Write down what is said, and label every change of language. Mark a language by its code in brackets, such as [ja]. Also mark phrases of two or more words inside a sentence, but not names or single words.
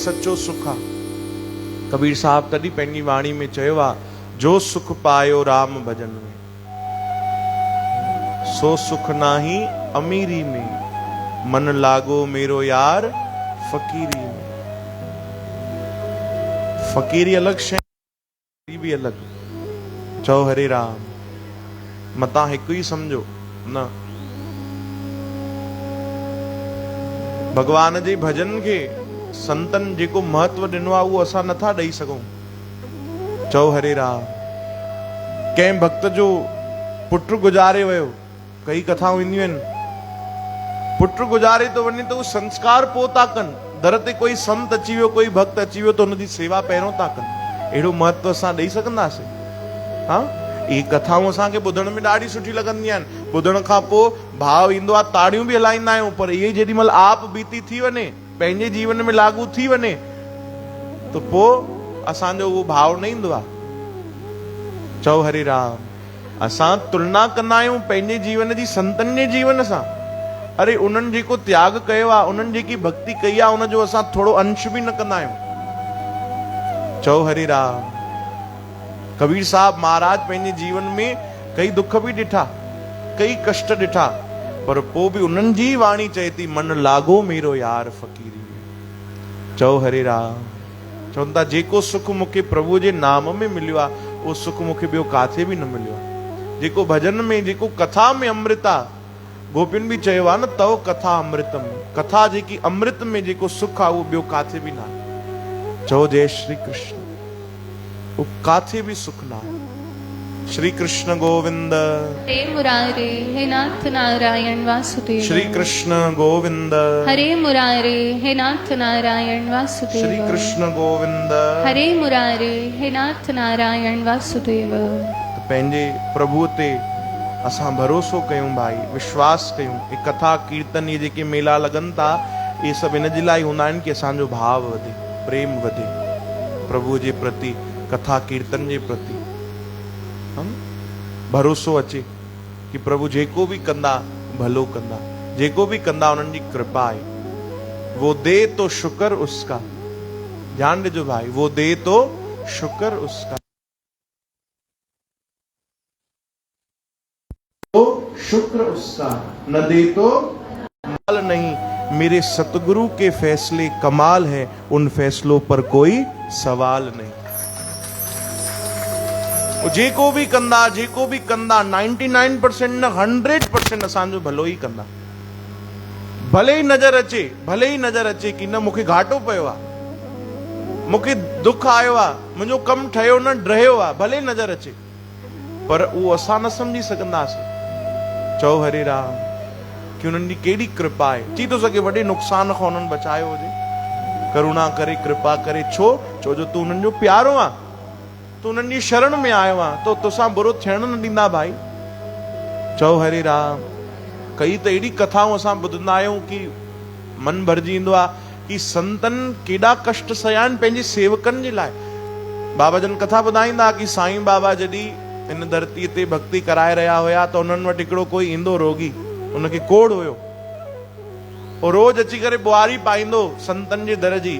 [sd] सच्चो सुख आहे। कबीर साहब तॾहिं पंहिंजी वाणी में चयो आहे, [hi] जो सुख पायो राम भजन में, सो सुख नाही अमीरी में, मन लागो मेरो यार फकीरी में। [sd] फकीरी अलग शइ भी अलग। चओ हरे राम, मता हिकु ई समझो न। भगवान जे भजन के संतन जेको महत्व ॾिनो आहे उहो असां नथा ॾेई सघूं। चओ हरे राम। कंहिं भक्त जो पुट गुज़ारे वियो, कई कथाऊं ईंदियूं आहिनि, पुट गुज़ारे तो वञे तो संस्कार पोइ था कनि, दर ते कोई संत अची वियो, कोई भक्त अची वियो तो हुनजी सेवा पहिरियों था कनि। अहिड़ो महत्व असां ॾेई सघंदासीं? हाँ, इहे कथाऊं असांखे ॿुधण में ॾाढी सुठी लॻंदियूं आहिनि। ॿुधण खां पोइ भाव ईंदो आहे, ताड़ियूं बि हलाईंदा आहियूं, पर इहे जेॾी महिल आप बीती थी वञे, पंहिंजे जीवन में लागू थी वञे, तो पोइ असांजो उहो भाव न ईंदो आहे। चओ हरे राम। असां तुलना कंदा आहियूं पंहिंजे जीवन जी संतनि जे जीवन सां। अरे उन्हनि जेको त्याग कयो आहे, उन्हनि जेकी भक्ति कई आहे, उनजो असां थोरो अंश बि न कंदा आहियूं। चओ हरे राम। कबीर साहब महाराज पंहिंजे जीवन में कई दुख बि ॾिठा, कई कष्ट ॾिठा, पर पोइ बि उन्हनि जी वाणी चए थी, [hi] मन लागो मेरो यार फकीरी में। [sd] चओ हरे राम। चवनि था, जेको सुख मूंखे प्रभु जे नाम में मिलियो आहे, उहो सुख मूंखे ॿियो काथे बि न मिलियो आहे। जेको भजन में, जेको कथा में अमृत आहे, गोपियुनि बि चयो आहे न, [sa] तव कथा अमृतम। [sd] कथा जेकी अमृत में जेको सुख आहे, उहो ॿियो काथे बि न आहे। चओ जय श्री कृष्ण। [hi] वो काथे भी सुख ना है। [sa] श्री कृष्ण गोविंद। हे मुरारे, हे नाथ नारायण वासुदेव। श्री कृष्ण गोविंद। हरे मुरारे, हे नाथ नारायण वासुदेव। श्री कृष्ण गोविंद। हरे मुरारे, हे नाथ नारायण वासुदेव। [sd] तो पंहिंजे प्रभु ते असां भरोसो कयूं भाई, विश्वास कयूं। ये कथा कीर्तन, ये जेके मेला लगन था, ये सब इन जे लाइ हूंदा आहिनि कि असांजो भाव वधे, प्रेम वधे प्रभु जे प्रति, कथा कीर्तन जे प्रति। हम भरोसो अचे कि प्रभु जेको भी कंदा भलो कंदा, जेको भी कंदा उन्हनि जी कृपा आहे। [hi] वो दे तो शुक्र उसका। [sd] ध्यान ॾिजो भाई, [hi] वो दे तो शुक्र उसका, तो शुक्र उसका, न दे तो माल नहीं। मेरे सतगुरु के फैसले कमाल है, उन फैसलों पर कोई सवाल नहीं। [sd] जेको भी कंदा 99% न 100% असांजो भलो ई कंदा। भले ही नजर अचे कि न मूंखे घाटो पियो आहे, मूंखे दुख आयो आहे, मुंहिंजो कमु ठहियो न रहियो आहे, भले ही नजर अचे, पर उहो असां न सम्झी सघंदासीं। चओ हरे राम। कि उन्हनि जी केॾी कृपा आहे। थी थो सघे वॾे नुक़सान खां उन्हनि बचायो हुजे, करुणा करे, कृपा करे। छो जो तूं उन्हनि जो प्यारो आहे, तू उन्हनि जी शरण में आयो आहे, तो तोसां बुरो थियण न ॾींदा भाई। चओ हरे राम। कई त अहिड़ी कथाऊं असां ॿुधंदा आहियूं कि मन भरिजी ईंदो आहे कि संतनि केॾा कष्ट सया आहिनि पंहिंजे सेवकनि जे लाइ। बाबा जन कथा ॿुधाईंदा कि साईं बाबा जॾहिं हिन धरतीअ ते भक्ति कराए रहिया हुया, त उन्हनि वटि हिकिड़ो कोई ईंदो रोगी, उनखे कोढ़ हुयो, और रोज अची करे बुआरी पाईंदो संतनि जे दर जी।